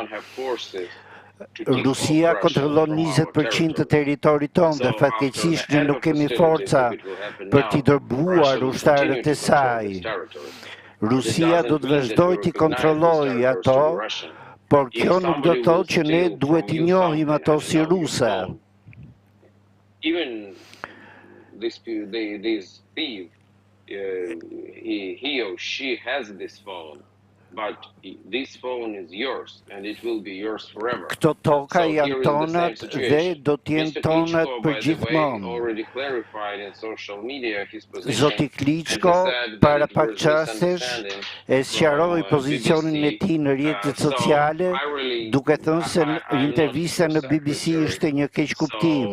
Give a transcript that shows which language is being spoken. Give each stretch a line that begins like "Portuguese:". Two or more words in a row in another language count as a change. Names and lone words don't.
Albanian: Rusia kontrollon 20% të territorit ton dhe fatkeqësisht ne nuk kemi forca për t'i dërbuar ushtarët e saj. Rusia do të vazhdojë t'i kontrollojë ato, por kjo nuk do të thotë që ne duhet t'i njohim ato si ruse.
English: Even this thief, he or she has this phone, but this phone is yours and it will be yours forever.
Albanian: Këto toka janë tonat dhe do t'jenë tonat për gjithmonë. Zoti Klitschko para pak qastesh e sqaroi pozicionin e tij në rrjetet sociale, duke thënë se intervista në BBC ishte një keqkuptim.